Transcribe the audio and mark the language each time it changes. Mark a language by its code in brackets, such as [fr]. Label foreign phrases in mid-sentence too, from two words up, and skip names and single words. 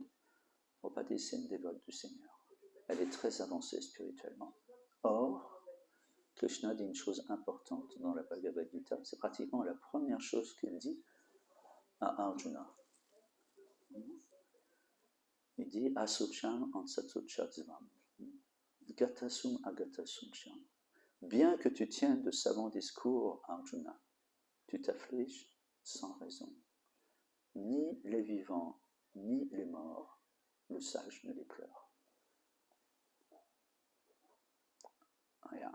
[fr] Draupadi, c'est une dévote du Seigneur. Elle est très avancée spirituellement. Or, Krishna dit une chose importante dans la Bhagavad Gita, c'est pratiquement la première chose qu'il dit à Arjuna. Il dit [sa] असुचम् अन्सत्सुचत्स्वम्, गतसुम् अगतसुम् चम्. [fr] Bien que tu tiennes de savants discours, Arjuna, tu t'affliges sans raison. Ni les vivants, ni les morts, le sage ne les pleure. Rien.